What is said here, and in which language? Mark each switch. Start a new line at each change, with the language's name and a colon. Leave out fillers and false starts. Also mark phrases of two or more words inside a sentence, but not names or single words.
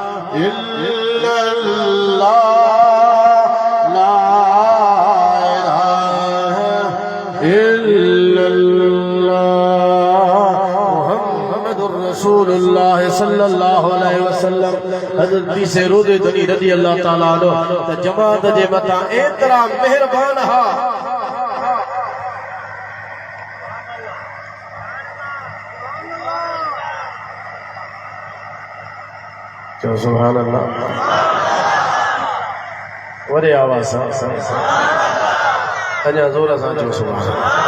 Arabic: إلا الله لا إله إلا الله محمد رسول الله صلى الله عليه وسلم.
Sindhi: हज़रत से रोज़े दनी
Arabic: رضي الله تعالى عنه
Sindhi: त जमात जे मथा एतरा मेहरबान हा। चलो
Arabic: سبحان الله,
Sindhi: वॾे आवाज़ सां अञा ज़ोर सां चओ
Arabic: سبحان الله.